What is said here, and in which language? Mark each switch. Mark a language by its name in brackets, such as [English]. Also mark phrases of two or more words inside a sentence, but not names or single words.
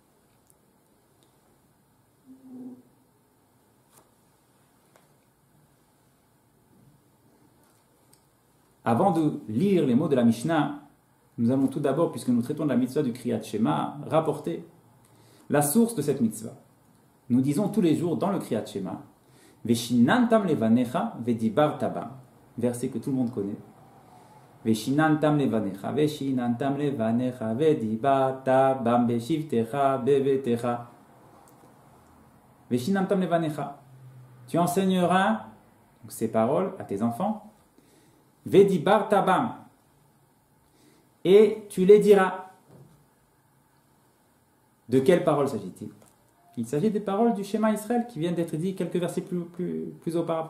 [French] Avant de lire les mots de la Mishnah, nous allons tout d'abord, puisque nous traitons de la mitzvah du Kriyat Shema, rapporter la source de cette mitzvah. [Hebrew] Nous disons tous les jours dans le Kriyat Shema, ושננתם לבניך ודברת בם, [French] verset que tout le monde connaît. [Hebrew] ושננתם לבניך ודברת בם בשבתך בביתך. ושננתם לבניך. [French] Tu enseigneras ces paroles à tes enfants. [Hebrew] ודברת בם. [French] Et tu les diras. De quelles paroles s'agit-il? Il s'agit des paroles du Shema Israël qui viennent d'être dites quelques versets plus auparavant.